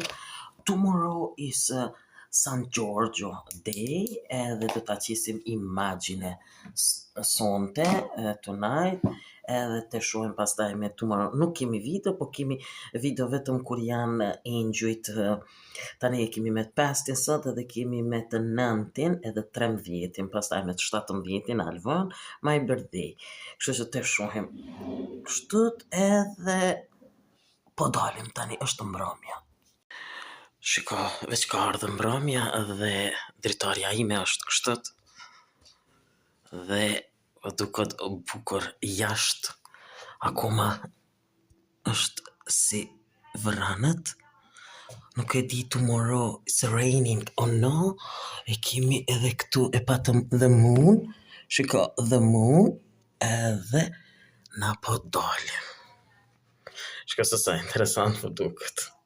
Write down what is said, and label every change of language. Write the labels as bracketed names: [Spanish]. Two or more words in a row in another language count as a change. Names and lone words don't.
[English] Tomorrow is San Giorgio Day [Albanian] edhe do ta qisim Imagine sonte, tonight, edhe të shohim pastaj me Tomorrow. Nuk kemi video, po kemi video vetëm kur janë engjujt. Tani e kemi me të 5-tin sot edhe kemi me të 9-tin edhe 13-tin, pastaj me të 17-tin Alvon, [English] my birthday. [Albanian] Kështu që të shohim kështut edhe po dalim tani, është mbrëmja. Shiko, veç ka ardhur mbrëmja dhe dritarja ime është kështut. Dhe po duket bukur jashtë. Akoma është si vranët. Nuk e di [English] tomorrow it's raining or no. [Albanian] E kemi edhe këtu e patëm [English] the moon. [Albanian] Shiko, dhe mu edhe na po dalim. Shko se sa interesant po duket.